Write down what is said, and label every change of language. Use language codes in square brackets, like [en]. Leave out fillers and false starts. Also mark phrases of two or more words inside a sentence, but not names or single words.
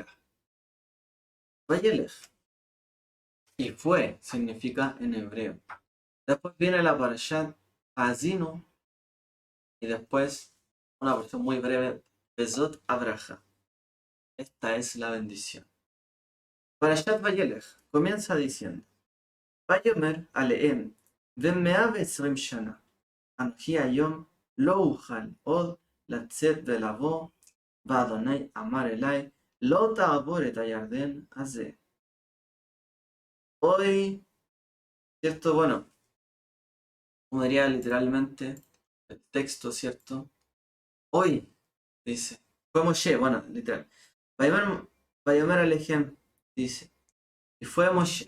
[es] Vayelech, y fue, significa en hebreo. Después viene la parashat Azinu y después una porción muy breve, Bezot Abraha. Esta es la bendición. Parashat Vayelech comienza diciendo: [he] ויאמר אליהם ו120 שנה, אנוכי היום לא אוכל עוד לצאת ולבוא, ואדוני אמר אלי, לא תעבור את הירדן הזה. [es] Hoy, ¿cierto? Bueno, como diría literalmente el texto, ¿cierto? Hoy, dice, fue Moshe, bueno, literal. [he] ויאמר אליהם, [es] dice, y fue Moshe.